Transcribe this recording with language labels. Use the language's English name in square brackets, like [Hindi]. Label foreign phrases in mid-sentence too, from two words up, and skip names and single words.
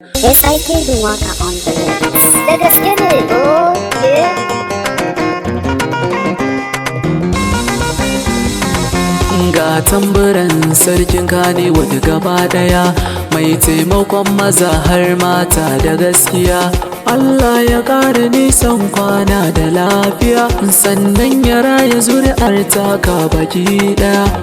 [English] S I K the Waka on the mix. [Hausa] Da gaske ne, [English] oh, yeah. [Hausa] Ga tamburan sarkin Kannywood gaba ɗaya, mai taimakon maza har mata da gaskiya. Allah ya ƙara nisan kwana da lafiya, sannan ya raya zuri'ar taka baki ɗaya.